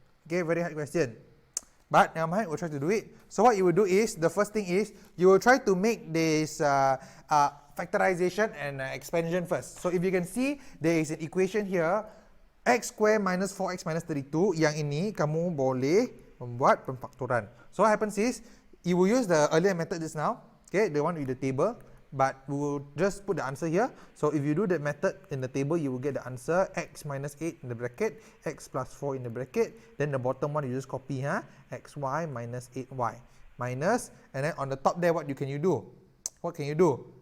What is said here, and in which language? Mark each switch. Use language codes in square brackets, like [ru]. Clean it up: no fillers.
[en] Okay, very hard question. But never mind, we'll try to do it. So what you will do is, the first thing is, you will try to make this factorization and expansion first. So if you can see, there is an equation here, x square minus 4x minus 32. [ms] Yang ini kamu boleh membuat pemfaktoran. [en] So what happens is, you will use the earlier method just now. Okay, the one with the table. But we will just put the answer here. So if you do that method in the table, you will get the answer x minus 8 in the bracket, x plus 4 in the bracket. Then the bottom one you just copy, xy minus 8y minus, and then on the top there, what can you do? What can you do?